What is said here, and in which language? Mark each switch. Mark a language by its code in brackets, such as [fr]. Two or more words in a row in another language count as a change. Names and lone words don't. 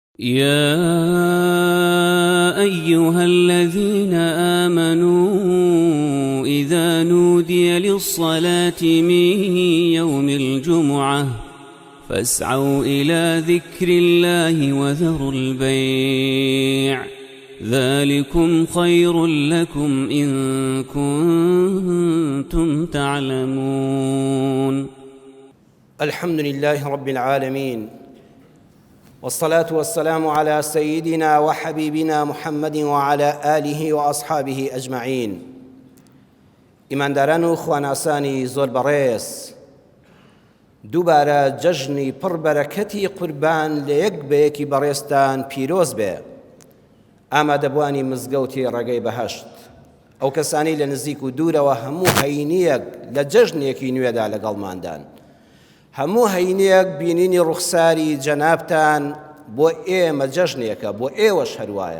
[ar] يا أيها الذين آمنوا إذا نودي للصلاة من يوم الجمعة فاسعوا إلى ذكر الله وذروا البيع ذلكم خير لكم إن كنتم تعلمون. الحمد لله رب العالمين، والصلاة والسلام على سيدنا وحبيبنا محمد وعلى آله وأصحابه أجمعين. [ckb] ئیمانداران و خواناسانی زۆر بەڕێز، دووبارە جەژنی پڕبەرەکەتی قوربان لە یەک بەیەکی بەڕێزتان پیرۆز بێ. ئامادەبوانی مزگەوتی ڕێگەی بەهەشت، ئەو کەسانی لە نزیک و دوورەوە هەموو هەینیەک لە جەژنێکی نوێدا لەگەڵماندان، هەموو هەینیەک بینینی ڕوخساری جەنابتان بۆ ئێمە جەژنێکە، بۆ ئێوەش هەروایە.